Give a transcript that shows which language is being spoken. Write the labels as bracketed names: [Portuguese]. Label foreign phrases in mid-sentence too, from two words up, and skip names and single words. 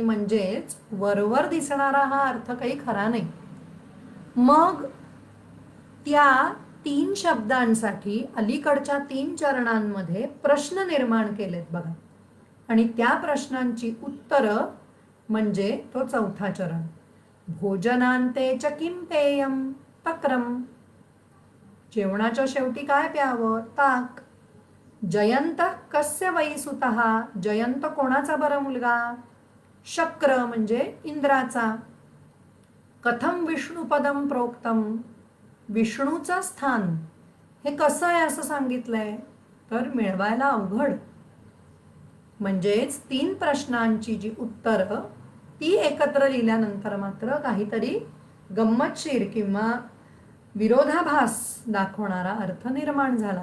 [Marathi] म्हणजेच वरवर दिसणारा हा अर्थ काही खरा नाही. मग त्या 3 शब्दांसाठी अलीकडच्या 3 चरणांमध्ये प्रश्न निर्माण केलेत बघा आणि त्या प्रश्नांची उत्तरं म्हणजे तो 4था चरण. [Sanskrit] भोजनांते च किं पेयम तक्रम. [Marathi] जेवणाच्या शेवटी काय प्यावं? [Sanskrit] ताक. जयंत कस्य वै सुतः. [Marathi] जयंत कोणाचा बरं मुलगा? शक्र म्हणजे इंद्राचा. [Sanskrit] कथम विष्णुपदम प्रोक्तम. [Marathi] विष्णूचं स्थान हे कसं आहे असं सांगितलंय तर मिळवायला अवघड. म्हणजेच 3 प्रश्नांची जी उत्तरं ती एकत्र लिहिल्यानंतर मात्र काहीतरी गंमतशीर किंवा विरोधाभास दाखवणारा अर्थ निर्माण झाला.